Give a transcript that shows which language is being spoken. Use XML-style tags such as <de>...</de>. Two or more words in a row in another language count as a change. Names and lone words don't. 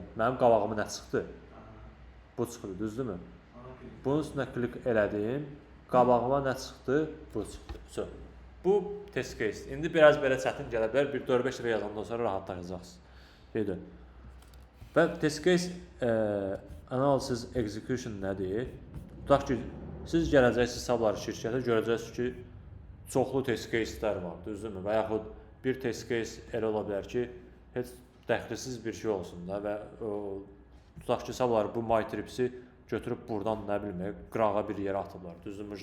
<az>Mənim qabağıma nə çıxdı? Bu çıxdı, düzdürmü? Bunun üstünə klik elədim. Qabağıma nə çıxdı? Bu çıxdı. Bu</az> <en>test case.</en> <az>İndi biraz belə çətin gələ bilər. Bir 4-5 dəfə yazandan sonra rahatlaşacaqsınız. Qeyd edin. Və</az> <en>test case analysis execution</en> <az>nədir? Tutaq ki, siz gələcəksiniz hesabları şirkətə, görəcəksiniz ki, çoxlu</az> <en>test case'lər</en> <az>var, düzdürmü? Və yaxud bir</az> <en>test case</en> <az>elə ola bilər ki, heç dəxlisiz bir şey olsun da və tutaq ki, hesabları bu MyTrips'i götürüb buradan, nə bilmək, qırağa bir yerə atıblar, düzdürmü?</az>